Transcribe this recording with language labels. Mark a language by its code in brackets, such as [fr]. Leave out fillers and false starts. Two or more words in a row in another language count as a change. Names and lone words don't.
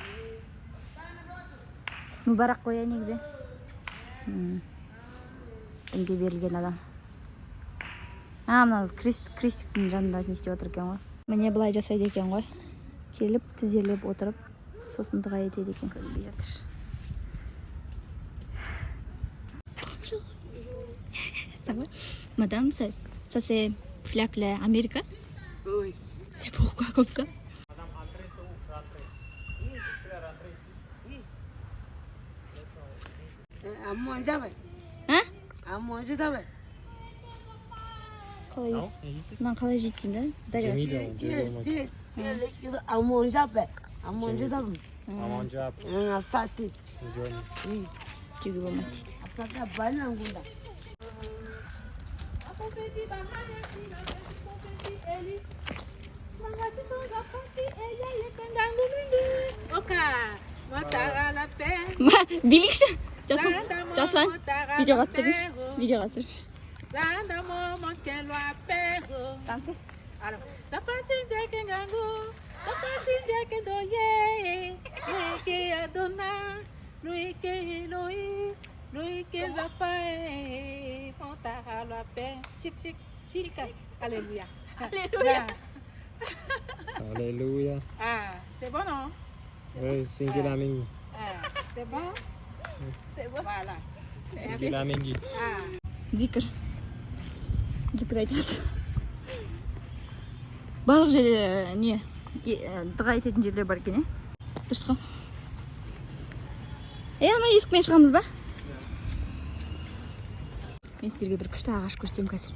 [kk] Мүбарак қоя негізі. Дінге берілген адам. Мына крестиктің жанында не істеп отыр екен ғой. Міне былай жасайды екен ғой. Келіп, тізерлеп отырып, сосын дұға етеді екен. Көрінбей жатыр. [fr] Ça va? Madame, ça c'est flaque l'Amérique? Oui. C'est pourquoi comme ça? Madame, entrez sur où? Rentrez. Oui, frère, rentrez ici. À manger, ouais. Hein? À manger, ça va. Non, il est ici. [kk] Мен қалай жеттім да? Дәл. [fr] À manger, ouais. À manger, ça va. À manger après. À salter. Johnny. Oui. [kk] Жүгі болмайды. [fr] À salter, banane, gounda. [kk] Билейікші. Жаслан. Видеоға түсіріңізші. Видеоға түсіріңізші. Танцы. [fr] Alléluia. Alléluia. Ah, c'est bon, non? Oui, Singilamingi. Ah, c'est bon? C'est bon. Voilà. Singilamingi. Ah. [kk] Зикір. Зикір айтады. Барлық жерде не дұға ететін жерлер бар екен, дұрыс қой. Ана есікпен шығамыз ба? Мен сіздерге бір күшті ағаш көрсетемін қазір.